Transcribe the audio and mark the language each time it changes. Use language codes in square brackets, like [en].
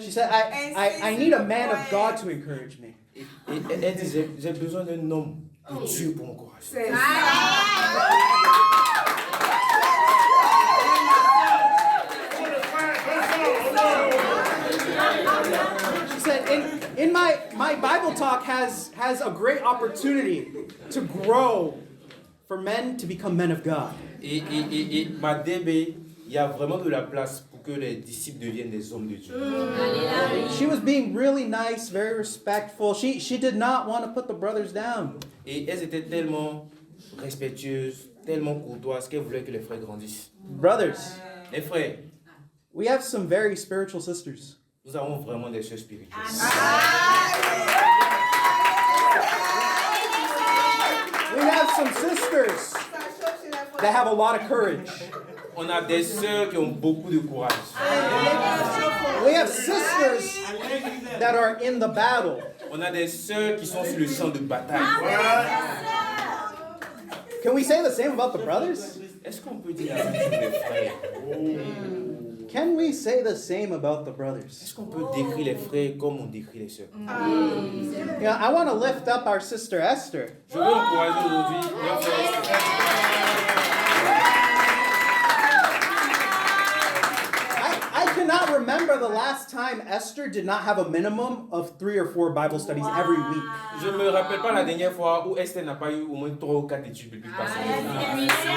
[en] She said, I need a man of God to encourage me. [fr] Et elle dit, j'ai besoin d'un homme Que Dieu pour encourager. C'est ça. [en] She said, in my Bible talk has a great opportunity to grow for men to become men of God. [fr] Et ma DB, il y a vraiment de la place pour que les disciples deviennent des hommes de Dieu. [en] She was being really nice, very respectful. She did not want to put the brothers down. [fr] Et elles étaient tellement respectueuses, tellement courtoises qu'elles voulaient que les frères grandissent. [en] Brothers, [fr] Les frères, [en] we have some very spiritual sisters. [fr] nous avons vraiment des sœurs spirituelles. [en] We have some sisters that have a lot of courage. [fr] On a des sœurs qui ont beaucoup de courage. [en] We have sisters that are in the battle. [fr] On a des sœurs qui sont sur le champ de bataille. [en] Can we say the same about the brothers? [fr] Est-ce qu'on peut dire la même chose des frères? [en] Can we say the same about the brothers? [fr] Est-ce qu'on peut décrire les frères comme on décrit les sœurs? [en] Yeah, I want to lift up our sister Esther. [fr] Je veux encourager aujourd'hui notre frère. [en] I cannot remember the last time Esther did not have a minimum of 3 or 4 Bible studies every week. [fr] Je ne me rappelle pas la dernière fois où Esther n'a pas eu au moins 3 ou 4 études bibliques par semaine.